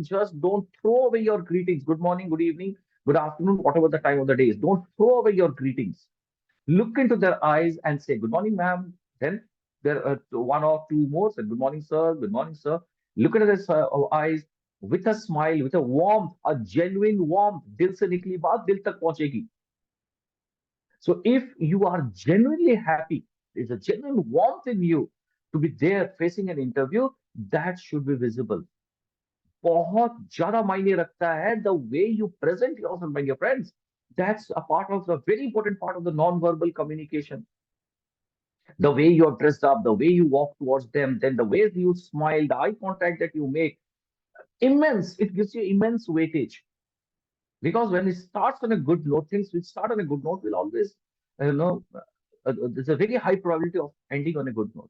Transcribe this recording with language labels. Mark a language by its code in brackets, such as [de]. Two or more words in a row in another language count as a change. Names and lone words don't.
[en] Just don't throw away your greetings. Good morning, good evening, good afternoon, whatever the time of the day is. Don't throw away your greetings. Look into their eyes and say, good morning, ma'am. Then there are one or two more. Say, good morning, sir. Good morning, sir. Look at their eyes with a smile, with a warmth, a genuine warmth. [hi] दिल से निकली बात दिल तक पहुँचेगी. [en] So if you are genuinely happy, there's a genuine warmth in you to be there facing an interview, that should be visible. [hi] बहुत ज्यादा मायने रखता है [en] the way you present yourself, my dear friends. That's a part of the very important part of the non-verbal communication. The way you're dressed up, the way you walk towards them, then the way you smile, the eye contact that you make, immense. It gives you immense weightage. Because when it starts on a good note, things which start on a good note will always, there's a very high probability of ending on a good note.